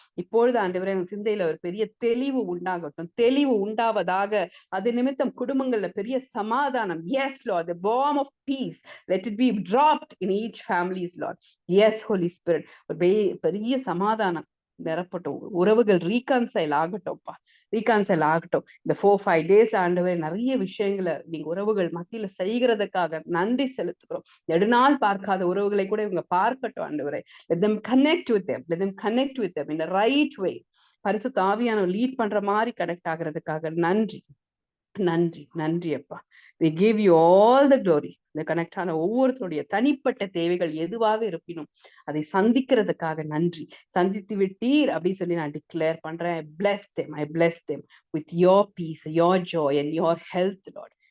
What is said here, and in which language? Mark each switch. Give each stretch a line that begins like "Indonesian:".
Tamil: இப்பொழுது ஆண்டவரே சிந்தையில ஒரு பெரிய தெளிவு உண்டாகட்டும். தெளிவு உண்டாவதாக. அது நிமித்தம் குடும்பங்கள்ல பெரிய சமாதானம்.
English: Yes, Lord, the balm of peace. Let it be dropped in each families, Lord. Yes, Holy Spirit.
Tamil: பெரிய சமாதானம் நிரப்பட்டும். உறவுகள் ரீகான்சைல் ஆகட்டும்ப்பா. ரீகான்சைல் ஆகட்டும். இந்த 4-5 days ஆண்டவரே நிறைய விஷயங்களை நீங்க உறவுகள் மத்தியில செய்கிறதுக்காக நன்றி செலுத்துகிறோம். நெடுநாள் பார்க்காத உறவுகளை கூட இவங்க பார்க்கட்டும் ஆண்டவரே.
English: Let them connect with them. Let them connect with them in the right way.
Tamil: பரிசுத்த ஆவியானவர் லீட் பண்ற மாதிரி கனெக்ட் ஆகிறதுக்காக நன்றி. நன்றி நன்றி அப்பா.
English: We give you all the glory.
Tamil: இந்த கனெக்ட் ஆன ஒவ்வொருத்தருடைய தனிப்பட்ட தேவைகள் எதுவாக இருப்பினும் அதை சந்திக்கிறதுக்காக நன்றி. சந்தித்து விட்டீர் அப்படின்னு சொல்லி நான் டிக்ளேர் பண்றேன்.
English: I bless them. I bless them with your peace, your joy and your health, Lord.